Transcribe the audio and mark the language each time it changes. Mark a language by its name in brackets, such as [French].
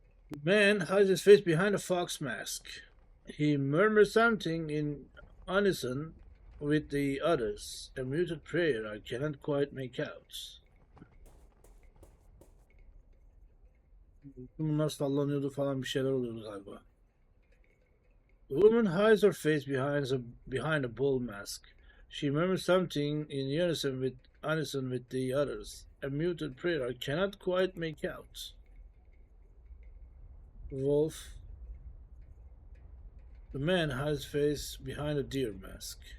[English] The man hides his face behind a fox mask. He murmurs something in unison with the others. A muted prayer I cannot quite make out. [Turkish] Bunlar sallanıyordu falan bir şeyler oluyordu galiba. [English] The woman hides her face behind a bull mask. She murmurs something in unison with the others. A muted prayer I cannot quite make out. Wolf. The man hides his face behind a deer mask.